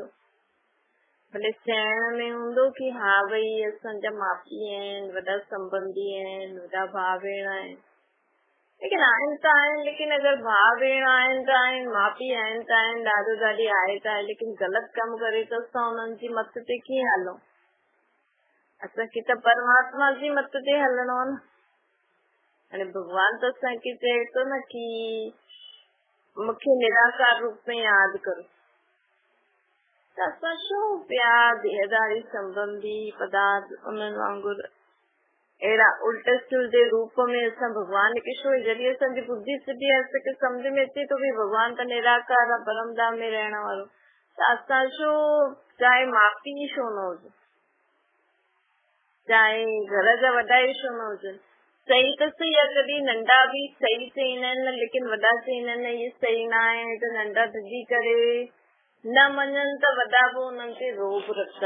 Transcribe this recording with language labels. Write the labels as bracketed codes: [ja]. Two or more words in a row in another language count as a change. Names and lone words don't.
[sd] भले चइण में हूंदो कि हा भई असांजा माउ पीउ आहिनि, वॾा संबंधी आहिनि, वॾा भाउ भेण आहिनि, लेकिन आहिनि त आहिनि, लेकिन अगरि भाउ भेण आहिनि त आहिनि, माउ पीउ आहिनि त आहिनि, ॾाॾो ॾाॾी आहे त आहे, लेकिन ग़लति कमु करे त असां उन्हनि जी मत ते कीअं हलूं? असांखे त परमात्मा जी मत ते हलणो आहे न। हाणे भॻवान त असांखे चए थो न कि मूंखे निराकार रूप में यादि करो। त असां छो पिया देहदारी संबंधी पदार्थ उन्हनि वांगुरु अहिड़ा उल्टे सुल्टे रूप में असां भॻवान खे छो, जॾहिं असांजी बुद्धि सिधी आहे, असांखे सम्झ में अचे थो कि भॻवान त निराकार आहे, परमधाम में रहण वारो, त असां छो चाहे माउ पीउ छो न हुजे, चाहे घर जा वॾा ई छो न हुजनि, सही त सही आहे, कॾहिं नंढा बि सही चईंदा आहिनि, लेकिन वॾा चईंदा आहिनि इहे सही न आहे, त नंढा ढिजी करे न मञनि त वॾा बि उन्हनि ते रोब रखंदा।